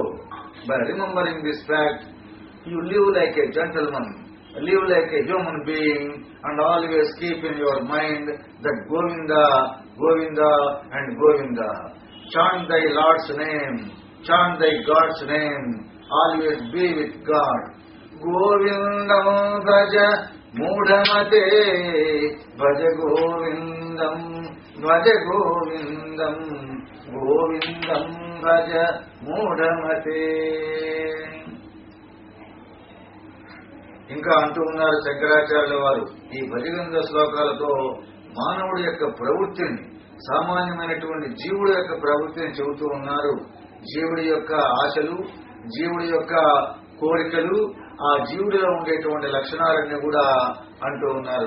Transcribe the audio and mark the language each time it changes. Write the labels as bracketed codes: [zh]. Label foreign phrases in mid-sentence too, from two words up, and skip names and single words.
[en] By remembering this fact, you live like a gentleman, live like a human being, and always keep in your mind that Govinda, Govinda and Govinda. Chant thy Lord's name, chant thy God's name, always be with God. [sa] गोविन्दं भज మూఢమతే భజ గోవిందం గోవిందం భజ మూఢమతే. [te] ఇంకా అంటూ ఉన్నారు శంకరాచార్యుల వారు ఈ భజగంధ శ్లోకాలతో మానవుడి యొక్క ప్రవృత్తిని, సామాన్యమైనటువంటి జీవుడి యొక్క ప్రవృత్తిని చెబుతూ ఉన్నారు. జీవుడి యొక్క ఆశలు, జీవుడి యొక్క కోరికలు, ఆ జీవుడిలో ఉండేటువంటి లక్షణాలన్నీ కూడా అంటూ ఉన్నారు.